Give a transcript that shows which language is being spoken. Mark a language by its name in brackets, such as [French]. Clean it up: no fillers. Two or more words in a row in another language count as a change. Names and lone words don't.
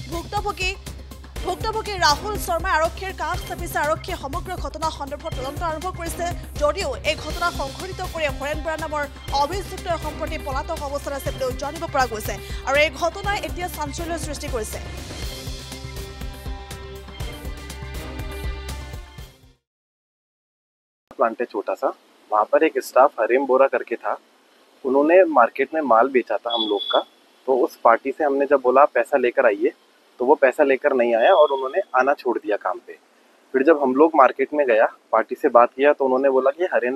[Assamese] ভুক্তভোগী ৰাহুল শৰ্মাই আৰক্ষীৰ কাষ চাপিছে আৰক্ষীয়ে সমগ্ৰ ঘটনা সন্দৰ্ভত তদন্ত আৰম্ভ কৰিছে যদিও এই ঘটনা সংঘটিত কৰি হৰেণ বৰা নামৰ অভিযুক্ত সম্প্ৰতি পলাতক অৱস্থাত আছে বুলি জানিব পৰা গৈছে আৰু এই ঘটনাই এতিয়া চাঞ্চল্যৰ সৃষ্টি কৰিছে [Hindi] प्लांट है छोटा सा वहाँ पर एक स्टाफ हरेम बोरा करके था उन्होंने मार्केट में माल बेचा था हम लोग का तो उस पार्टी से हमने जब बोला पैसा लेकर आइए तो वो पैसा लेकर नहीं आया और उन्होंने आना छोड़ दिया काम पे फिर जब हम लोग मार्केट में गया पार्टी से बात किया तो उन्होंने बोला कि हरेन